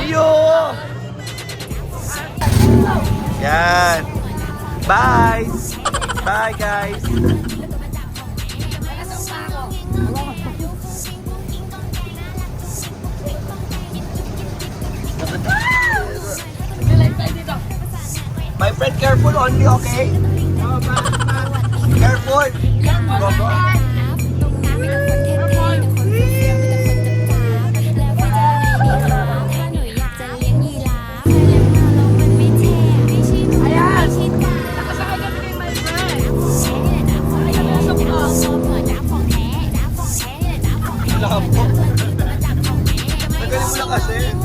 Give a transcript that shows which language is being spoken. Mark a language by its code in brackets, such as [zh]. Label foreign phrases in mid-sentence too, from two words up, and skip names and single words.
[tl] Iyo! Yan. Bye! Bye guys! Nalive tayo dito. [en] My friend, careful only, okay? Careful! Go, go. [tl] Ayan! Nakasakay kami kay [en] my friend. [tl] Ay, nalusok ko. Labo. Magaling mo lang kasi.